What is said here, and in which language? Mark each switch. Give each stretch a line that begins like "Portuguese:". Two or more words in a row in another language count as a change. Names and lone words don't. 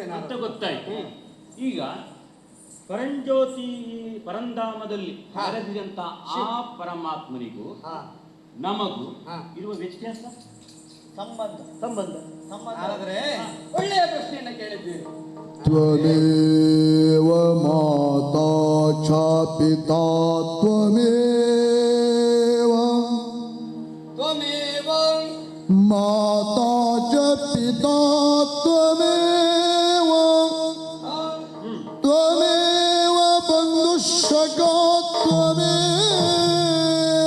Kannada: ಅಂತ ಗೊತ್ತಾಯ್ತು. ಈಗ ಪರಂಜ್ಯೋತಿ ಪರಂಧಾಮದಲ್ಲಿ ನೆರೆದಿದಂತ ಆ ಪರಮಾತ್ಮನಿಗೂ ನಮಗೂ ಇರುವ ವ್ಯತ್ಯಾಸ, ಸಂಬಂಧ ಸಂಬಂಧ ಆದ್ರೆ ಒಳ್ಳೆಯ ಪ್ರಶ್ನೆಯನ್ನ ಕೇಳಿದ್ದೀವಿ.
Sanskrit: ತ್ವಮೇವ ಮಾತಾ ಚ ಪಿತಾ ತ್ವಮೇವ ತ್ವಮೇವ ಮಾತಾ ಚ ಪಿತಾ ತ್ವಮೇವ ತ್ವಮೇವ ಬಂಧುಶ್ಚ ತ್ವಮೇವ